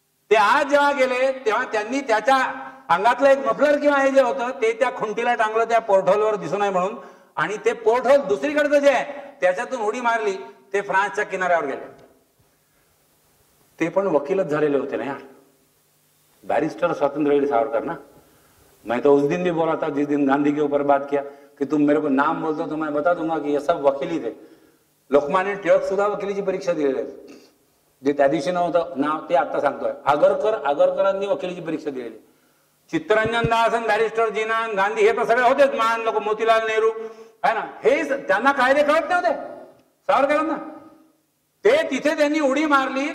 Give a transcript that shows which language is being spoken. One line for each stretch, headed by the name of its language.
Marathi: ते आज जेव्हा गेले तेव्हा त्यांनी त्याच्या अंगातलं एक मफलर किंवा हे जे होतं ते त्या खुंटीला टांगलं त्या पोर्टहोलवर दिसू नये म्हणून, आणि ते पोर्टहोल दुसरीकडचं जे आहे त्याच्यातून उडी मारली. ते फ्रान्सच्या किनाऱ्यावर गेले. ते पण वकीलच झालेले होते ना यार, बैरिस्टर स्वतंत्रवीर सावरकर ना.
Hindi: मैं तो उस दिन भी बोला था जिस दिन गांधी के ऊपर बात किया कि तुम मेरे को नाम बोलते तो मैं बता दूंगा कि ये सब वकील थे.
Marathi: लोकमान्य टिळक सुद्धा वकिलीची परीक्षा दिलेली आहे. जे त्या दिवशी नव्हतं नाव ते आता सांगतोय. आगरकरांनी वकिलीची परीक्षा दिलेली. चित्तरंजन दास, बॅरिस्टर जीना, गांधी हे तर सगळे होतेच महान लोक, मोतीलाल नेहरू आहे ना. हे त्यांना कायदे कळत नव्हते सावरकरांना. ते तिथे त्यांनी उडी मारली.